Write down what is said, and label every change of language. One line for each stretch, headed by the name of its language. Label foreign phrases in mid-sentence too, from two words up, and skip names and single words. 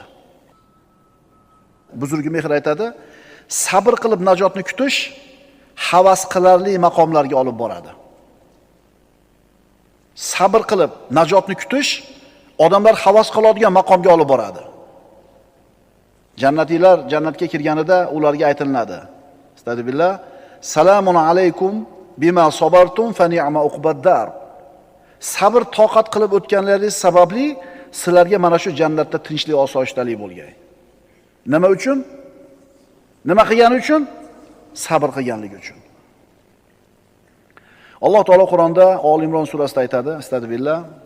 Uzbek: Buzurgi mehr aytadi, sabr qilib najotni kutish havas qilarli maqomlarga olib boradi. Sabr qilib najotni kutish odamlar havas qiladigan maqomga olib boradi. Jannatiylar jannatga kirganida ularga aytiladi.
Arabic: أستغفر الله سلام عليكم بما صبرتم فنعم عقبى الدار.
Uzbek: Sabr toqat qilib o'tganlaringiz sababli sizlarga mana shu jannatda tinchlik, osoyishtalik bo'lgan. Nima uchun? Nima qilgani uchun? Sabr qilganligi uchun. Alloh taolo Qur'onda Ol Imron surasida aytadi, astagfirullah.